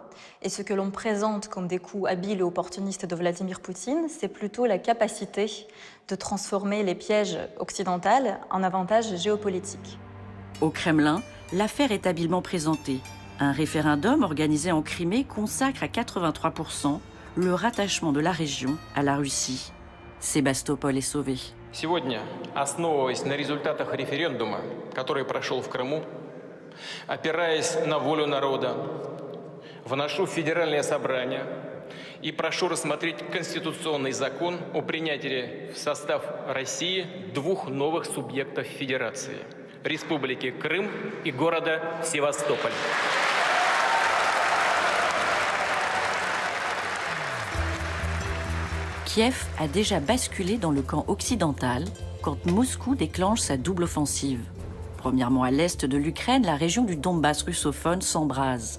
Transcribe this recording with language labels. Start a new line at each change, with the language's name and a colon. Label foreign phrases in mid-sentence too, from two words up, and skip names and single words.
French: Et ce que l'on présente comme des coups habiles et opportunistes de Vladimir Poutine, c'est plutôt la capacité de transformer les pièges occidentaux en avantages géopolitiques. Au Kremlin, l'affaire est habilement présentée. Un référendum organisé en Crimée consacre à 83% le rattachement de la région à la Russie. Sébastopol est sauvé.
Russian: Сегодня, основываясь на результатах референдума, который прошел в Крыму, опираясь на волю народа, вношу в Федеральное собрание и прошу рассмотреть конституционный закон о принятии в состав России двух новых субъектов Федерации – Республики Крым и города Севастополь.
French: Kiev a déjà basculé dans le camp occidental quand Moscou déclenche sa double offensive. Premièrement, à l'est de l'Ukraine, la région du Donbass russophone s'embrase.